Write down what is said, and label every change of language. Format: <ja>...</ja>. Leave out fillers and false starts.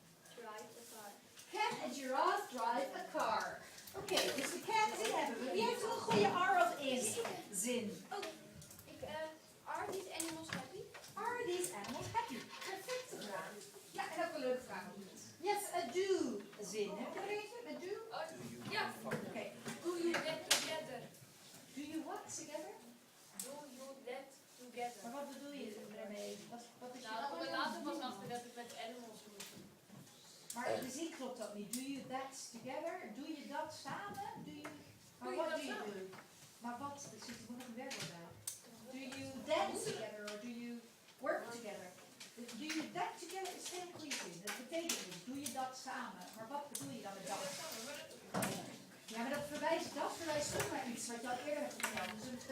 <en>Can a giraffe drive a car? Can a giraffe drive a car?</en> <nl>Oké, dus de can die hebben we. Wie heeft er een goede are of is zin?</nl> <en>Are these animals happy? Are these animals happy?</en> <nl>Perfecte vraag. Ja, en ook een leuke vraag. Yes, a do zin. Heb je er eentje met do? Ja. Oké.</nl> <en>Do you get together? Do you what together? Do you get together?</en> <nl>Maar wat bedoel je ermee? Wat is Nou, op het laatste was achter dat ik met animals moest. Maar de zin klopt dat niet.</nl> <en>Do you that together?</en> <nl>Doe je dat samen? Maar Doe je wat dat doe je samen? doen? Maar wat? Er zit er nog een werkwoord bij.</nl> <en>Do you dance together or do you work together? Do you that together</en> <nl>is geen goede zin. Dat betekent dus, doe je dat samen. Maar wat bedoel je dan met dat? Ja, maar dat verwijst terug naar iets wat je al eerder hebt verteld. Dus</nl>